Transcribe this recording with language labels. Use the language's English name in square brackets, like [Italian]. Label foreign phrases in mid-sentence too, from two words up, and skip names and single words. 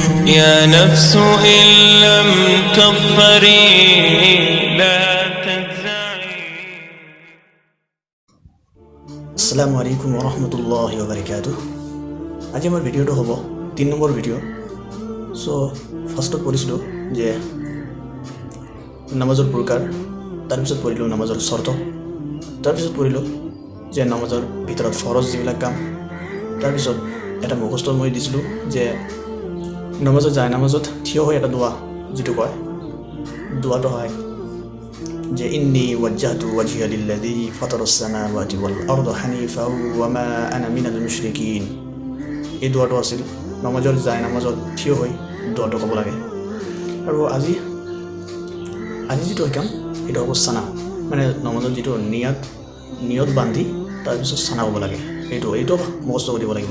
[Arabic] يا نفس إن لم تظفري لا تجزعي. السلام عليكم ورحمة الله وبركاته. [Assamese] আজি আমার ভিডিওটো হ'ব 3 নম্বৰ ভিডিও। [English] So first [Assamese] পঢ়িছিলোঁ যে নামাজৰ প্ৰকাৰ, তাৰপিছত পঢ়িলোঁ নামাজৰ চৰ্ত, তাৰপিছত পঢ়িলোঁ যে নামাজৰ ভিতৰত ফৰজ যিবিলাক কাম, তাৰপিছত এটা মুখস্থ মই দিছিলোঁ যে নামাজত যায় নামাজত থিয় হৈ এটা দোৱা যিটো কয়, দোৱাটো হয় যে [Arabic] إني وجهت وجهي للذي فطر السماوات والأرض حنيفا وما أنا من المشركين. [Assamese] এই দোৱাটো আছিল নামাজৰ যায় নামাজত থিয় হৈ দোৱাটো ক'ব লাগে। আৰু আজি যিটো শিকাম সেইটো হ'ব চানা, মানে নামাজত যিটো নিয়ত বান্ধি তাৰপিছত চানা ক'ব লাগে, এইটো মুখস্থ কৰিব লাগিব।